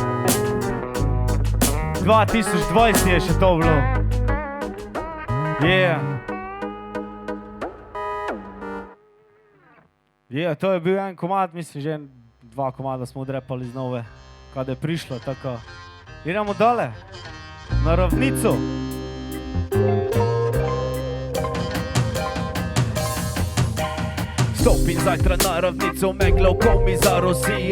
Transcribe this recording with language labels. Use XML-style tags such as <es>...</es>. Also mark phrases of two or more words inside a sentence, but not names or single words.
<sl>2020 je še to bilo,</sl> <en>yeah.</en> <sl>Yeah, to je bil en komad, mislim, že dva komada smo odrepali z nove, kada je prišlo, tako. Idemo dole, na ravnico. Stopim zajtra na ravnico, megla oko mi zarosi.</sl>